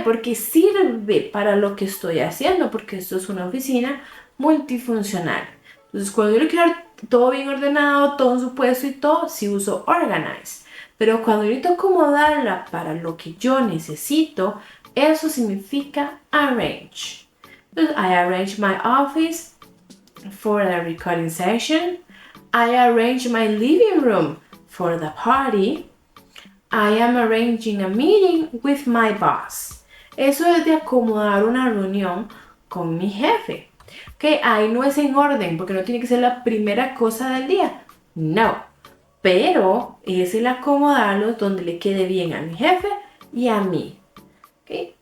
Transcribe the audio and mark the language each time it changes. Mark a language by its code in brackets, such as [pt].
[es] Porque sirve para lo que estoy haciendo, porque esto es una oficina multifuncional. Entonces, cuando yo quiero todo bien ordenado, todo en su puesto y todo, sí uso organize. Pero cuando yo necesito acomodarla para lo que yo necesito, eso significa arrange. [en] Entonces, I arrange my office for the recording session. I arrange my living room for the party. I am arranging a meeting with my boss. [es] Eso es de acomodar una reunión con mi jefe. Que ahí no es en orden, porque no tiene que ser la primera cosa del día. No. Pero es el acomodarlo donde le quede bien a mi jefe y a mí. ¿Okay?